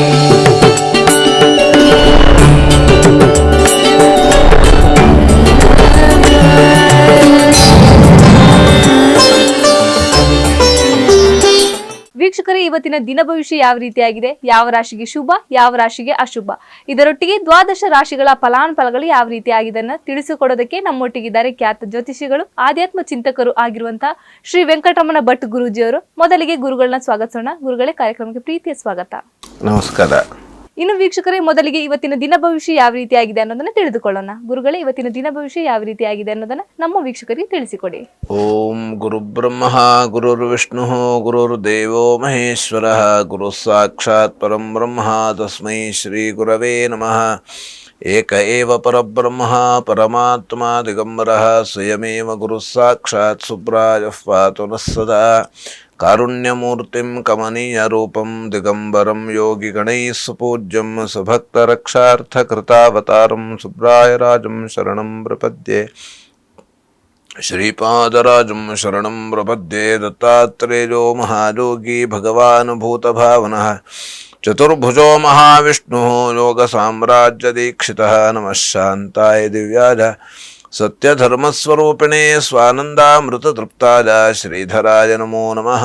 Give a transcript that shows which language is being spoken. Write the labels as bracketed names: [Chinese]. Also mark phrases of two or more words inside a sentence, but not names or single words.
[Kannada] ವೀಕ್ಷಕರೇ, ಇವತ್ತಿನ ದಿನ ಭವಿಷ್ಯ ಯಾವ ರೀತಿಯಾಗಿದೆ, ಯಾವ ರಾಶಿಗೆ ಶುಭ, ಯಾವ ರಾಶಿಗೆ ಅಶುಭ, ಇದರೊಟ್ಟಿಗೆ ದ್ವಾದಶ ರಾಶಿಗಳ ಫಲಾನುಫಲಗಳು ಯಾವ ರೀತಿಯಾಗಿದೆ ತಿಳಿಸಿಕೊಡೋದಕ್ಕೆ ನಮ್ಮೊಟ್ಟಿಗಿದ್ದಾರೆ ಖ್ಯಾತ ಜ್ಯೋತಿಷಿಗಳು, ಆಧ್ಯಾತ್ಮ ಚಿಂತಕರು ಆಗಿರುವಂತಹ ಶ್ರೀ ವೆಂಕಟರಮಣ ಭಟ್ ಗುರೂಜಿಯವರು. ಮೊದಲಿಗೆ ಗುರುಗಳನ್ನ ಸ್ವಾಗತಿಸೋಣ. ಗುರುಗಳೇ, ಕಾರ್ಯಕ್ರಮಕ್ಕೆ ಪ್ರೀತಿಯ ಸ್ವಾಗತ. ನಮಸ್ಕಾರ. ಇನ್ನು ವೀಕ್ಷಕರೇ, ಮೊದಲಿಗೆ ಇವತ್ತಿನ ದಿನ ಭವಿಷ್ಯ ಯಾವ ರೀತಿಯಾಗಿದೆ ಅನ್ನೋದನ್ನ ತಿಳಿದುಕೊಳ್ಳೋಣ. ಗುರುಗಳೇ, ಇವತ್ತಿನ ದಿನ ಭವಿಷ್ಯ ಯಾವ ರೀತಿಯಾಗಿದೆ ಅನ್ನೋದನ್ನ ನಮ್ಮ ವೀಕ್ಷಕರಿಗೆ ತಿಳಿಸಿಕೊಡಿ. [Sanskrit] ಓಂ ಗುರು ಬ್ರಹ್ಮ ಗುರುರ್ ವಿಷ್ಣು ಗುರುರ್ ದೇವೋ ಮಹೇಶ್ವರ ಗುರು ಸಾಕ್ಷಾತ್ ಪರಂ ಬ್ರಹ್ಮ ತಸ್ಮೈ ಶ್ರೀ ಗುರವೇ ನಮಃ. ಏಕ ಏವ ಪರಬ್ರಹ್ಮ ಪರಮಾತ್ಮ ದಿಗಂಬರಃ ಸ್ವಯಮೇವ ಗುರು ಸಾಕ್ಷಾತ್ ಸುಬ್ರಾಯಃ ಪಾತು ನಃ ಸದಾ. ಕಾರುಣ್ಯಮೂರ್ತಿಂ ಕಮನೀಯ ರೂಪಂ ದಿಗಂಬರಂ ಯೋಗಿ ಗಣೈಃ ಸುಪೂಜ್ಯಂ ಸುಭಕ್ತರಕ್ಷಾರ್ಥ ಕೃತಾವತಾರಂ ಸುಬ್ರಾಯರಾಜಂ ಶರಣಂ ಪ್ರಪದ್ಯೆ. ಶ್ರೀಪಾದರಾಜಂ ಶರಣಂ ಪ್ರಪದ್ಯೆ. ದತ್ತಾತ್ರೇಯೋ ಮಹಾಯೋಗಿ ಭಗವಾನ್ ಭೂತಭಾವನಃ ಚತುರ್ಭುಜೋ ಮಹಾವಿಷ್ಣು ಯೋಗ ಸಾಮ್ರಾಜ್ಯ ದೀಕ್ಷಿತಃ. ನಮಃ ಶಾಂತಾಯ ದಿವ್ಯಾಯ ಸತ್ಯಧರ್ಮಸ್ವರೂಪಿಣೇ ಸ್ವಾನಂದಾಮೃತ ತೃಪ್ತಾಯ ಶ್ರೀಧರಾಯ ನಮೋ ನಮಃ.